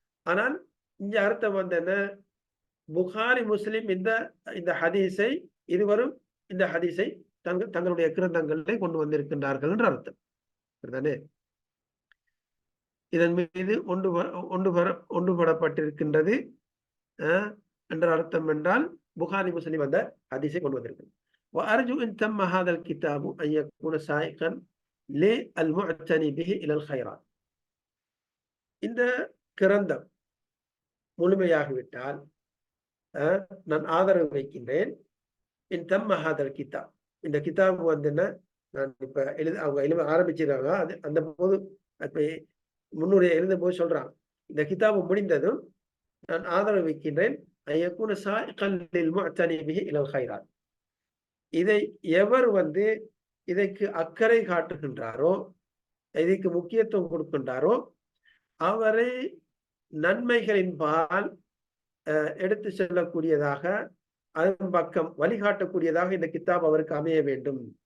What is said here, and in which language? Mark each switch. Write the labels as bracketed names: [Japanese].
[Tamil] ஆனால் இந்த அர்த்தம் வந்து என்ன, புகாரி முஸ்லிம் இந்த ஹதீஸை இருவரும் இந்த ஹதீஸை தங்களுடைய கிரந்தங்களை கொண்டு வந்திருக்கின்றார்கள் என்ற அர்த்தம் சரிதானே. இதன் மீது ஒன்றுபடப்பட்டிருக்கின்றது என்ற அர்த்தம் என்றால் புகாரி முஸ்லிம் அந்த ஹதீஸை கொண்டு வந்திருக்கிறது. [Arabic] وأرجو إن تم هذا الكتاب أن يكون سائقا للمعتني به إلى الخيرات. [Tamil] இந்த கிரந்தம் முழுமையாகிவிட்டால் நான் ஆதரவு வைக்கின்றேன். [Arabic] இன் தம்ம ஹாதல் கிதாப், [Tamil] இந்த கிதாப் வந்து என்ன, நான் இப்ப அவங்க எழுத ஆரம்பிச்சிருக்காங்க, அது அந்த போது முன்னுரை எழுதும் போது சொல்றாங்க, இந்த கிதாபு முடிந்ததும் நான் ஆதரவு வைக்கின்றேன் இதை எவர் வந்து இதற்கு அக்கறை காட்டுகின்றாரோ, இதற்கு முக்கியத்துவம் கொடுக்கின்றாரோ, அவரை நன்மைகளின் பால் எடுத்து செல்லக்கூடியதாக, அதன் பக்கம் வழிகாட்டக்கூடியதாக இந்த கிதாப் அவருக்கு அமைய வேண்டும்.